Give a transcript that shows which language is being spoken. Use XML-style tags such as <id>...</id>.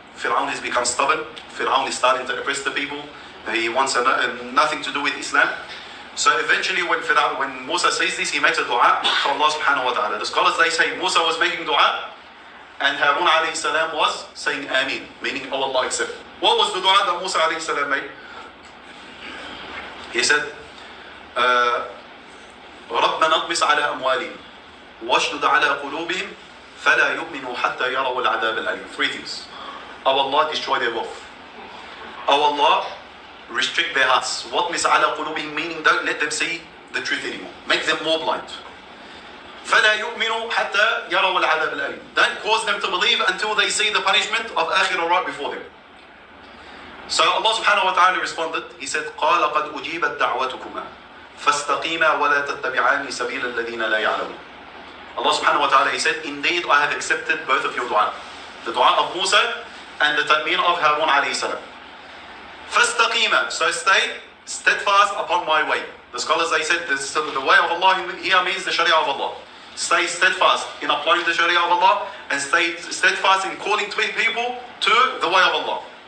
<en>Fir'aun has become stubborn. Fir'aun is starting to oppress the people. He wants nothing to do with Islam. So eventually when Musa says this, he makes a dua for Allah subhanahu wa ta'ala. The scholars they say Musa was making dua and Haroun alayhi salam was saying Ameen, meaning oh Allah accept. What was the dua that Musa alayhi salam made?</en> <ar>He said, ربنا اطمس على أموالهم واشدد على قلوبهم فلا يؤمنوا حتى يروا العذاب الأليم.</ar> <en>Three things. Oh Allah, destroy their wealth. Oh Allah, restrict their hearts. وَاطْمِسْ عَلَى قُلُوبِهِمْ, meaning don't let them see the truth anymore.</en> <ar>Make them more blind. فَلَا يُؤْمِنُوا حَتَّى يَرَوْا الْعَذَابَ الْأَلِيمِ.</ar> <en>Don't cause them to believe until they see the punishment of Akhirah right before them. So Allah subhanahu wa ta'ala responded.</en> <ar>He said, قَالَ قَدْ أُجِيبَتْ دَعْوَتُكُمَا فَاسْتَقِيمَا وَلَا تَتَّبِعَانِ سَبِيلَ الَّذِينَ لَا يَعْلَمُونَ.</ar> <en>Allah subhanahu wa ta'ala, he said, indeed I have accepted both of your dua. The dua of Musa and the ta'meen of Haroun alayhi salam. فَاسْتَقِيمَا, so stay steadfast upon my way. The scholars they said the way of Allah here means the Sharia of Allah. Stay steadfast in applying the Sharia of Allah and stay steadfast in calling people to the way of Allah.</en>